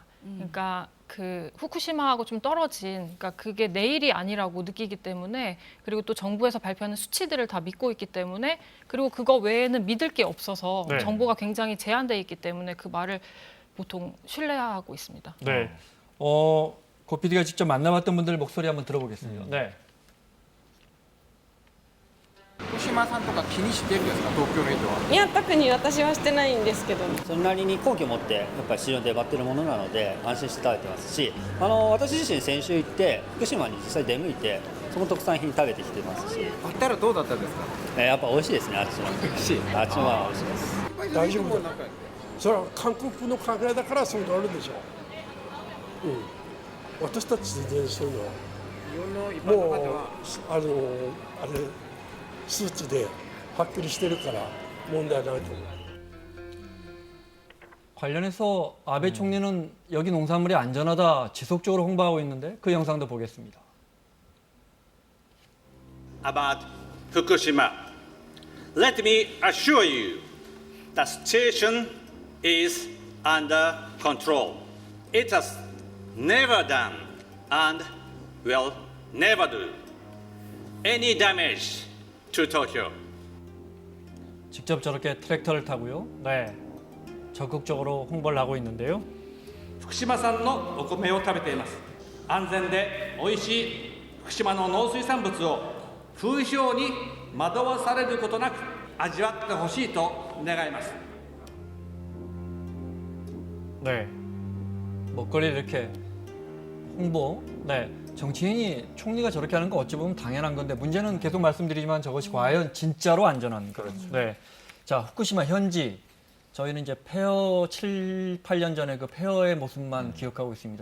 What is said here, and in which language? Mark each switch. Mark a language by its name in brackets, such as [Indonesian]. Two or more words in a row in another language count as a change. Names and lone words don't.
[Korean] 그러니까 그 후쿠시마하고 좀 떨어진, 그러니까 그게 내일이 아니라고 느끼기 때문에, 그리고 또 정부에서 발표하는 수치들을 다 믿고 있기 때문에, 그리고 그거 외에는 믿을 게 없어서 네. 정보가 굉장히 제한돼 있기 때문에 그 말을 보통 신뢰하고 있습니다. 네. 고피디가 직접 만나봤던 분들 목소리 한번 들어보겠습니다. 네. [Japanese] 福島さんとか気にしてるんですか、東京の人は。いや、特に私はしてないんですけど。それなりに根拠を持ってやっぱり市場で待ってるものなので安心して食べてますし、私自身先週行って福島に実際出向いてその特産品食べてきてますし、行ったらどうだったんですか。やっぱ美味しいですね、あっちの。美味しい。あっちのは美味しいです。大丈夫だ。それは韓国の考えだからそうなるでしょう。私たち全然そういうのは日本の一般のもう方はあれ数値ではっきりしてるから問題ないと思う。 [Korean] 관련해서 아베 총리는 여기 농산물이 안전하다 지속적으로 홍보하고 있는데 그 영상도 보겠습니다. [English] About Fukushima, let me assure you, the situation is under control. It has never done and will never do any damage to Tokyo. [Korean] 직접 저렇게 트랙터를 타고요. 네, 적극적으로 홍보를 하고 있는데요. [Japanese] 福島産のお米を食べています。安全で美味しい福島の農水産物を風評に惑わされることなく味わってほしいと願います。 [Korean] 네, 먹거리를 이렇게 홍보. 네, 정치인이 총리가 저렇게 하는 거 어찌 보면 당연한 건데 문제는 계속 말씀드리지만 저것이 과연 진짜로 안전한가. 그렇죠. 네, 자 후쿠시마 현지. 저희는 이제 폐허 7, 8년 전에 그 폐허의 모습만 기억하고 있습니다.